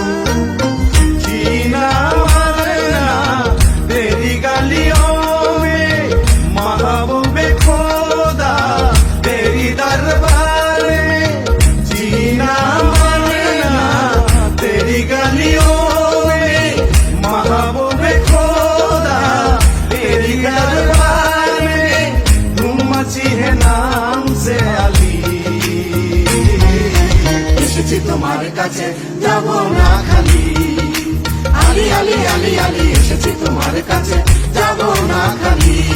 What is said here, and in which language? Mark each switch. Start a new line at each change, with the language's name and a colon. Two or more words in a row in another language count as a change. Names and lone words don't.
Hindi: जीना मरना तेरी गलियों में, महबूबे खोदा तेरी दरबार में। जीना मरना तेरी गलियों में, महबूबे खोदा तेरी दरबार में। तुम मची है नाम से अली।
Bangla: এসেছি তোমার কাছে যাব না খালি আলি আলি আলি আলি এসেছি তোমার কাছে যাব না খালি